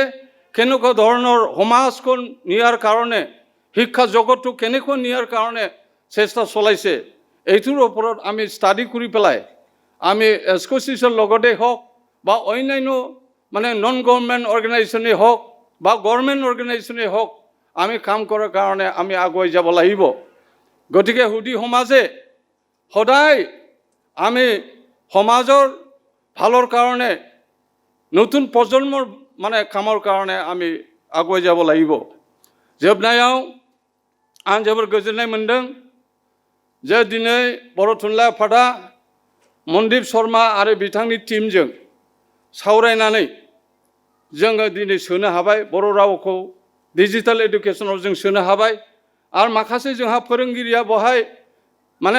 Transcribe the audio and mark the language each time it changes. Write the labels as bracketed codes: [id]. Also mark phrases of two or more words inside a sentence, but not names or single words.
[as] কেনেকুৱা ধৰণৰ সমাজখন নিয়াৰ কাৰণে শিক্ষা জগতটো কেনেকৈ নিয়াৰ কাৰণে চেষ্টা চলাইছে এইটোৰ ওপৰত আমি ষ্টাডি কৰি পেলাই আমি এছ'চিয়েশ্যনৰ লগতে হওক বা অন্যান্য মানে [en] non government [as] অৰ্গেনাইজেশ্যনেই হওক বা গভৰ্ণমেণ্ট অৰ্গেনাইজেশ্যনেই হওক আমি কাম কৰাৰ কাৰণে আমি আগুৱাই যাব লাগিব গতিকে সুধী সমাজে সদায় আমি সমাজৰ ভালৰ কাৰণে নতুন প্ৰজন্মৰ মানে কামৰ কাৰণে আমি আগুৱাই যাব লাগিব [brx] जोबनायाव आं जोबोर गोजोननाय मोन्दों जे दिनै बर' थुनलाइ आफादा मनदीप शर्मा आरो बिथांनि टीमजों सावरायनानै जोङो दिनै सोनो हाबाय बर' रावखौ [en] digital education [brx] जों सोनो हाबाय आरो माखासे जोंहा फोरोंगिरिया बहाय माने